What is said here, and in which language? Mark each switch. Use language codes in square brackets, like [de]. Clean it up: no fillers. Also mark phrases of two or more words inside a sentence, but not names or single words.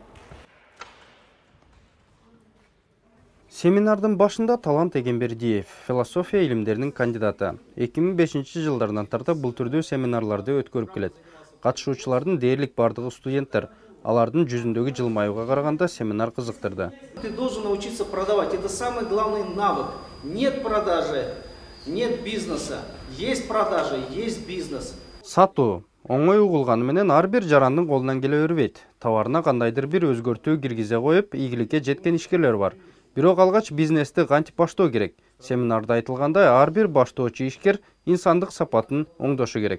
[ky] Семинардын башында Талант Эгембердиев, философия илимдеринин кандидаты. 2005 жылдардан тартып бул түрдүү семинарларды өткөрүп келет. Катышуучулардын дээрлик бардыгы студенттер. Алардын жүзүндөгү жылмаюуга караганда семинар кызыктырды. [ru] Ты должен научиться продавать. Это самый главный навык. Нет продажи, нет бизнеса. Есть продажи, есть бизнес. [ky] Сатуу оңой угулганы менен ар бир жарандын колунан келе бербейт. Товарына кандайдыр бир өзгөртүү киргизе коюп, ийгиликке жеткен ишкерлер бар. Бирок алгач бизнести кантип баштоо керек? Семинарда айтылгандай, ар бир баштоочу ишкер инсандык сапатын оңдошу керек.